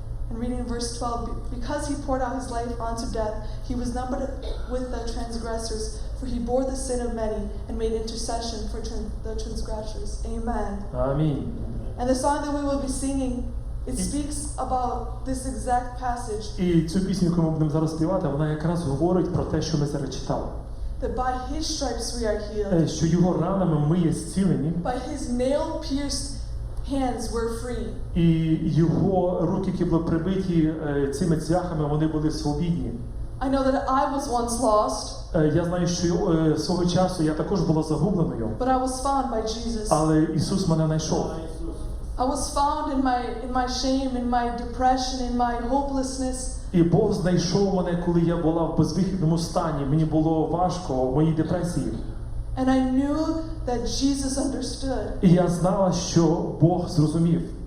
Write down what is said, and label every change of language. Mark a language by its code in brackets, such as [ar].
[en] And reading verse 12, because he poured out his life unto death, he was numbered with the transgressors, for he bore the sin of many and made intercession for the transgressors. Amen. [uk] Амінь. [en] And the song that we will be singing, it speaks about this exact passage, [uk] І цю пісню, яку ми будемо зараз співати, вона якраз говорить про те, що ми зараз читали. [en] that by his stripes we are healed. [uk] Що його ранами ми є зцілені, [en] By his nail-pierced hands we're free. [uk] і його руки, які були прибиті цими цвяхами, вони були свобідні. [en] I know that I was once lost, [uk] Я знаю, що свого часу я також була загубленою, [en] but I was found by Jesus. [uk] але Ісус мене знайшов. [en] I was found in my shame, in my depression, in my hopelessness. [uk] І Бог знайшов мене, коли я була в безвихідному стані. Мені було важко в моїй депресії. [en] And I knew that Jesus understood, [uk] І я знала, що Бог зрозумів.